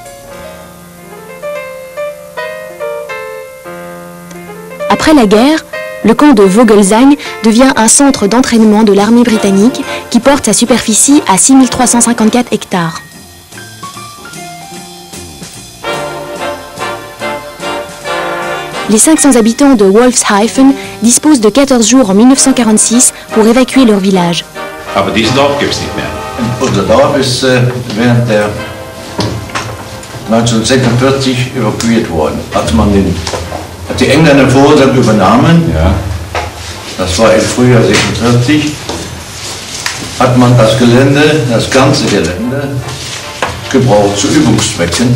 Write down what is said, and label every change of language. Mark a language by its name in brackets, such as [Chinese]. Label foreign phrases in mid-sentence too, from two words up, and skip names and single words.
[French] Après la guerre, le camp de Vogelsang devient un centre d'entraînement de l'armée britannique qui porte sa superficie à 6354 hectares. Les 500 habitants de Wolfshafen disposent de 14 jours en 1946 pour évacuer leur village. [German] Aber diesen Dorf gibt es nicht mehr. Unser Dorf ist während der 1946 evakuiert worden. Als die Engländer Vorhang übernahmen, das war im Frühjahr 1946, hat man das Gelände, das ganze Gelände, gebraucht zu Übungszwecken.